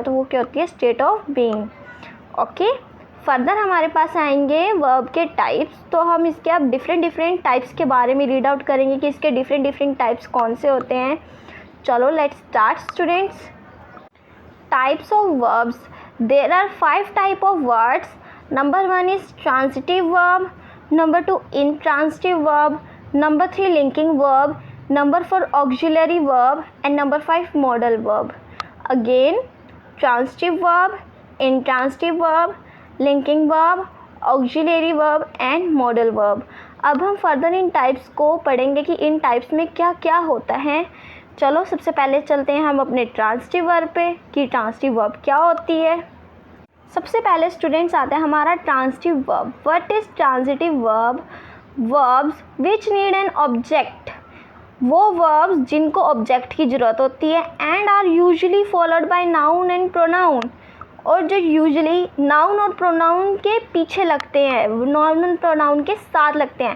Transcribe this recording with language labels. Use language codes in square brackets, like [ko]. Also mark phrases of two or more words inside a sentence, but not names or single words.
[hi] तो वो क्या होती है, [en] state of being. OK, further [hi] हमारे पास आएंगे वर्ब के टाइप्स। तो हम इसके अब [en] different types [hi] के बारे में [en] read out [hi] करेंगे कि इसके [en] different types [hi] कौन से होते हैं। [en] चलो let's start students. types of verbs, there are 5 type of words. Number 1 is transitive verb, number 2 intransitive verb, number 3 linking verb, number 4 auxiliary verb, and number 5 modal verb. Again, transitive verb, intransitive verb, linking verb, auxiliary verb and modal verb. [hi] अब हम फर्दर इन टाइप्स को पढ़ेंगे कि इन टाइप्स में क्या क्या होता है। चलो सबसे पहले चलते हैं हम अपने [en] transitive verb [hi] पे कि [en] transitive verb [hi] क्या होती है। सबसे पहले स्टूडेंट्स आता है हमारा [en] transitive verb. What is transitive verb? Verbs which need an object, [hi] वो वर्ब्स जिनको ऑब्जेक्ट की ज़रूरत होती है, [en] and are usually followed by noun and pronoun, [hi] और जो यूजुअली नाउन और प्रोनाउन के पीछे लगते हैं, नाउन और प्रोनाउन के साथ लगते हैं।